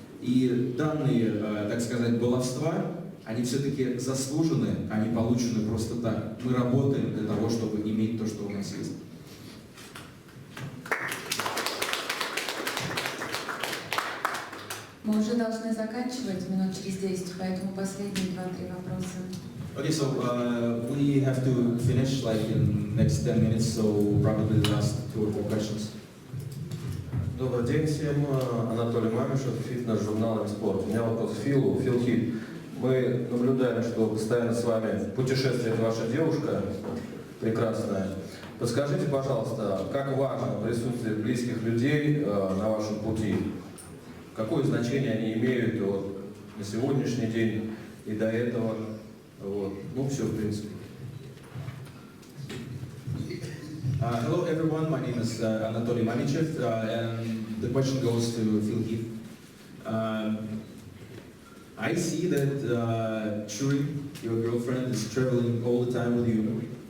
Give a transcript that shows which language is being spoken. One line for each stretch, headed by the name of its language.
Russian: И данные, так сказать, баловства, они все-таки заслужены, они получены просто так. Мы работаем для того, чтобы иметь то, что у нас есть. Мы уже должны заканчивать минут через 10, поэтому последние 2-3 вопроса.
English: Okay, so we have to finish like in next 10 minutes, so probably the last 2 or 4 questions.
Russian: Добрый день всем, Анатолий Мамишев, фитнес-журнал «Спорт». У меня вопрос Филу. Фил Хит, мы наблюдаем, что постоянно с вами путешествует ваша девушка, прекрасная. Подскажите, пожалуйста, как важно присутствие близких людей на вашем пути? Какое значение они имеют вот, на сегодняшний день и до этого? Вот. Ну, все, в принципе.
English: Hello everyone, my name is Anatoly Manichev, and the question goes to Phil Heath. I see that Shuri, your girlfriend, is traveling all the time with you.